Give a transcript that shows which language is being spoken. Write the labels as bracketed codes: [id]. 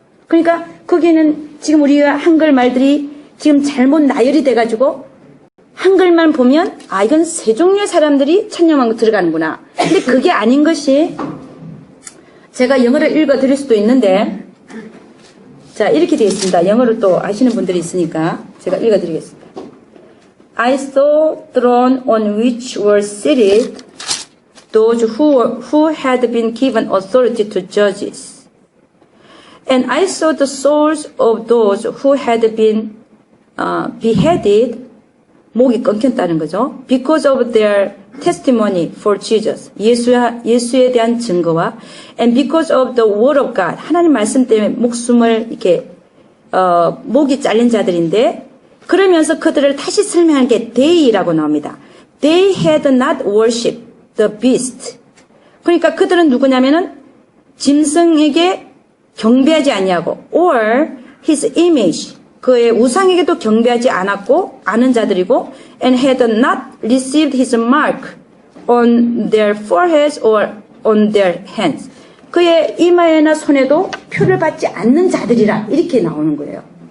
[ko] 그러니까 거기는 지금 우리가 한글 말들이 지금 잘못 나열이 돼가지고 한글만 보면 이건 세 종류의 사람들이 천년왕국 들어가는구나. 근데 그게 아닌 것이 제가 영어를 읽어드릴 수도 있는데 자 이렇게 되어 있습니다. 영어를 또 아시는 분들이 있으니까 제가 읽어드리겠습니다. [en] I saw throne on which were seated those who had been given authority to judges. And I saw the souls of those who had been beheaded, [ko] 목이 끊겼다는 거죠. [en] Because of their testimony for Jesus, [ko] 예수에 대한 증거와 [en] and because of the word of God, [ko] 하나님 말씀 때문에 목숨을 이렇게 목이 잘린 자들인데 그러면서 그들을 다시 설명한 게 they라고 나옵니다. [en] They had not worshipped the beast. [ko] 그러니까 그들은 누구냐면은 짐승에게 경배하지 아니하고 [en] or his image [ko] 그의 우상에게도 경배하지 않았고 아는 자들이고 [en] and had not received his mark on their foreheads or on their hands [ko] 그의 이마에나 손에도 표를 받지 않는 자들이라 이렇게 나오는 거예요.